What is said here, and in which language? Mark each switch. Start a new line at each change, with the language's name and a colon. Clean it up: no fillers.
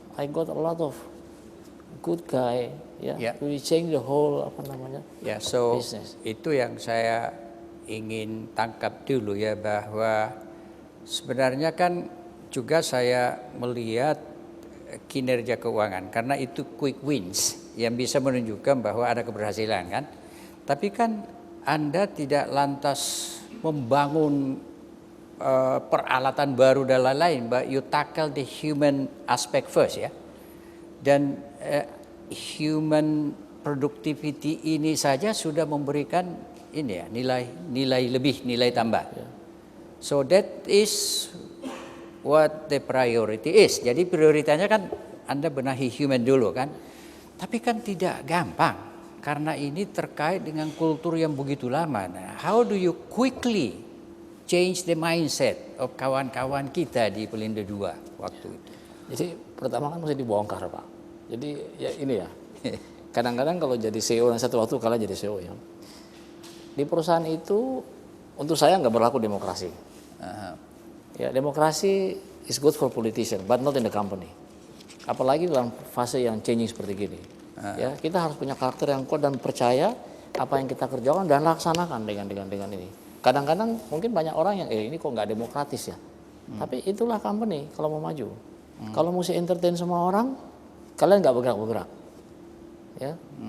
English: I got a lot of good guy, we change the whole business.
Indonesian: Itu yang saya ingin tangkap dulu ya, bahwa sebenarnya kan juga saya melihat kinerja keuangan, karena itu quick wins yang bisa menunjukkan bahwa ada keberhasilan kan. Tapi kan Anda tidak lantas membangun peralatan baru dan lain-lain,
English: but you tackle the human aspect first
Indonesian: ya. Dan human productivity ini saja sudah memberikan ini ya, nilai lebih, nilai tambah.
English: So that is what the priority is.
Indonesian: Jadi prioritasnya kan Anda benahi human dulu kan. Tapi kan tidak gampang karena ini terkait dengan kultur yang begitu lama. Nah,
English: how do you quickly change the mindset of
Indonesian: kawan-kawan kita di Pelindo II waktu itu? Jadi pertama kan mesti dibongkar Pak. Jadi ya ini ya. kadang-kadang kalau jadi CEO, dan satu waktu kala jadi CEO ya. Di perusahaan itu untuk saya nggak berlaku demokrasi. Ya,
English: demokrasi is good for politician, but not in the company.
Indonesian: Apalagi dalam fase yang changing seperti gini. Ya, kita harus punya karakter yang kuat dan percaya apa yang kita kerjakan dan laksanakan dengan ini. Kadang-kadang mungkin banyak orang yang ini kok nggak demokratis ya. Tapi itulah company kalau mau maju. Kalau mesti entertain semua orang, kalian nggak bergerak-bergerak. Ya.